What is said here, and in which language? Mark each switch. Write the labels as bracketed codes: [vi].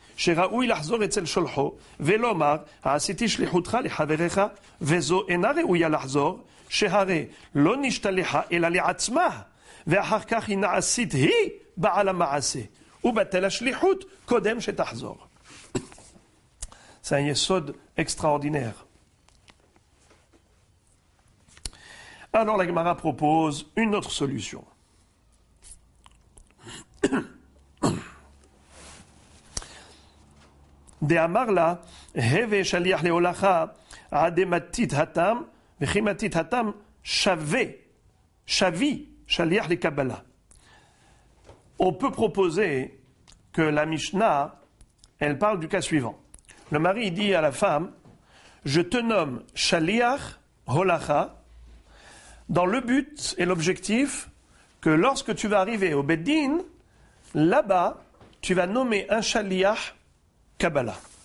[he] שראוי לחזור אצל שולחו ולומר עשיתי שליחותך לחבריך וזו אינה ראויה לחזור שהרי לא נשתלחה אלא לעצמה ואחר כך היא נעשית היא בעל המעשה ובטל השליחות קודם שתחזור. [fr] C'est un yesod extraordinaire. Alors la Gemara propose une autre solution. [arc] דאמר לה, הווה שליח להולכה עד מתית התם, וכי מתית התם שבי שליח לקבלה. [fr] On peut proposer que la Mishnah, elle parle du cas suivant. Le mari dit à la femme, je te nomme shaliach holacha, dans le but et l'objectif que lorsque tu vas arriver au Beddin, là-bas, tu vas nommer un shaliach Kabbalah.